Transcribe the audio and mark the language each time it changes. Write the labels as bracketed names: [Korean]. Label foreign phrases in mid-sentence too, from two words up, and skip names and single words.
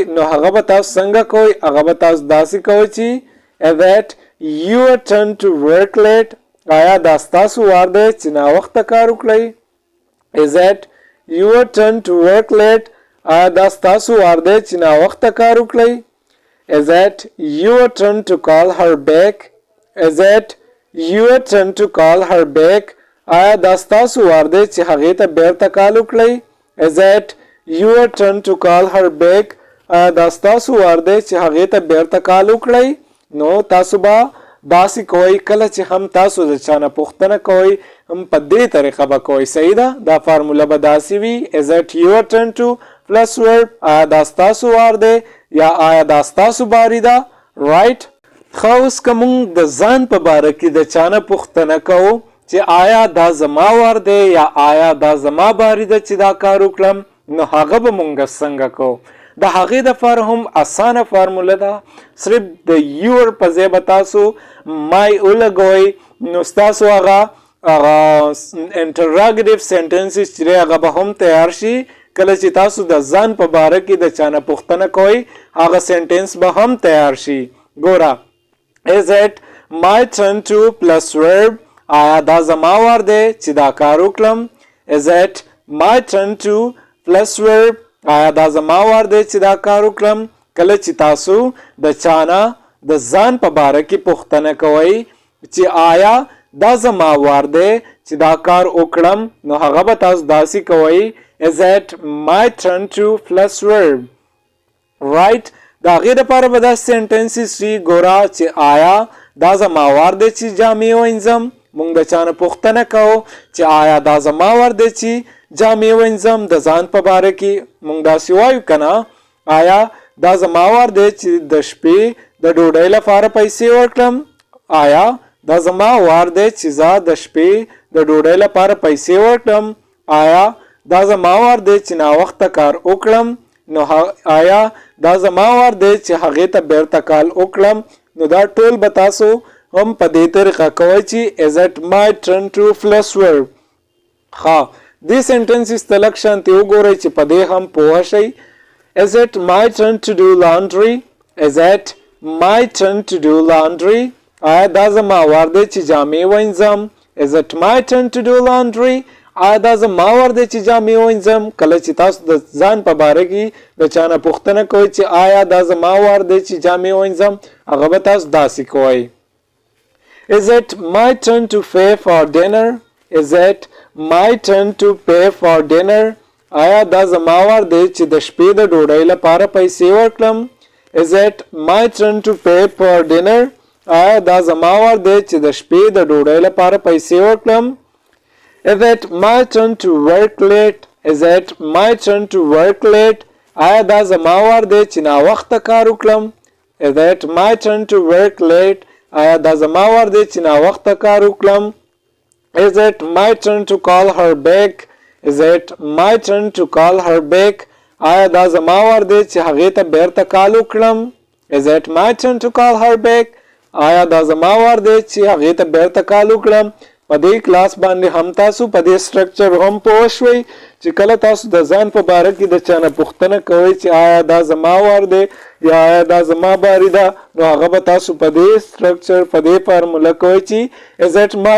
[Pashto] نو هغه به تاسو څنګه کوئ؟ هغه به تاسو داسې کوئ چې [English] Is it your turn to work late? [Pashto] آیا دا ستاسو وار دی چې ناوخته کار وکړئ. [English] Is it your turn to work late? [Pashto] آیا دا ستاسو وار دی چې ناوخته کار وکړئ. [English] Is it your turn to call her back? Is it your turn to call her back? [Pashto] آیا دا ستاسو وار دی چې هغې ته بیرته کال وکړئ. [English] Is it your turn to call her back? [Pashto] آیا دا ستاسو وار دی چې هغې ته بیرته کال وکړئ. نو تاسو به داسې کوئ کله چې هم تاسو د چا نه پوښتنه کوئ هم په دې طریقه به کوئ. صحیح ده. دا فارموله به داسې وي. [English] Is it your turn to plus verb? [Pashto] آیا دا ستاسو وار دی یا آیا دا ستاسو باری ده. رایټ. ښه اوس که موږ د ځان په باره کې د چا نه پوښتنه کوو چې آیا دا زما وار دی یا آیا دا زما باری ده چې دا کار وکړم نو هغه به موږ څنګه کوو. د هغې دپاره هم اسانه فارموله ده. صرف د یور په ځای به تاسو مای ولګوئ نو ستاسو هغه [English] interrogative sentences [Pashto] چې دی هغه به هم تیار شي. کله چې تاسو د ځان په باره کې د چا نه پوښتنه کوئ هغه سینټنس به هم تیار شي. [English] ګوره Is it my turn to plus verb? [Pashto] آیا دا زما وار دی چې دا کار وکړم. [English] Is it my turn to plus verb? [Pashto] آیا دا زما وار دی چې دا کار وکړم. کله چې تاسو د چا نه د ځان په باره کې پوښتنه کوئ چې آیا دا زما وار دی چې دا کار وکړم نو هغه به تاسو داسې کوئ [English] Is it my turn to plus verb? Right. [Pashto] دا هغې دپاره به داسې سینټنسز شي. ګوره چې آیا دا زما وار دی چې جامې وینځم. موږ د چا نه پوښتنه کوو چې آیا دا زما وار دی چې جامې وینځم. د ځان په باره کې موږ داسې وایو که نه آیا دا زما وار دی چې د شپې د ډوډۍ لپاره پیسې ورکړم. آیا دا زما وار دی چې زه د شپې د ډوډۍ لپاره پیسې ورکړم. آیا دا زما وار دی چې ناوخته کار وکړم. نو آیا دا زما وار دی چې هغې ته بیرته کال وکړم. نو دا ټول به تاسو هم په دې طریقه کوئ چې [English] Is it my turn to plus verb? [Pashto] ښه دې سینټنسز ته لږ شانتې وګورئ چې په دې هم پوه شئ. [English] Is it my turn to do laundry? Is it my turn to do laundry? [Pashto] آیا دا زما وار دی چې جامې وینځم. [English] Is it my turn to do laundry? [Pashto] آیا دا زما وار دی چې جامې وینځم. کله چې تاسو د ځان په باره کې د چا نه پوښتنه کوئ چې آیا دا زما وار دی چې جامې وینځم هغه به تاسو داسې کوئ. [English] Is it my turn to pay for dinner? Is it my turn to pay for dinner? [Pashto] آیا دا زما وار دی چې د شپې د ډوډۍ لپاره پیسې ورکړم. [English] Is it my turn to pay for dinner? [Pashto] آیا دا زما وار دی چې د شپې د ډوډۍ لپاره پیسې ورکړم. [English] Is it my turn to work late? Is it my turn to work late? [Pashto] آیا دا زما وار دی چې ناوخته کار وکړم. [English] Is it my turn to work late? [Pashto] آیا دا زما وار دی چې ناوخته کار وکړم. [English] Is it my turn to call her back? Is it my turn to call her back? [Pashto] آیا دا زما وار دی چې هغې ته بیرته کال وکړم. [English] Is it my turn to call her back? [Pashto] آیا دا زما وار دی چې هغې ته بیرته کال وکړم. په دې کلاس باندې هم تاسو په دې سټرکچر هم پوه شوي چې کله تاسو د ځان په باره کې د چا نه پوښتنه کوئ چې آیا دا زما وار دی یا آیا دا زما باری ده نو هغه به تاسو په دې سټرکچر په دې فارموله کوئ چې [English] is it my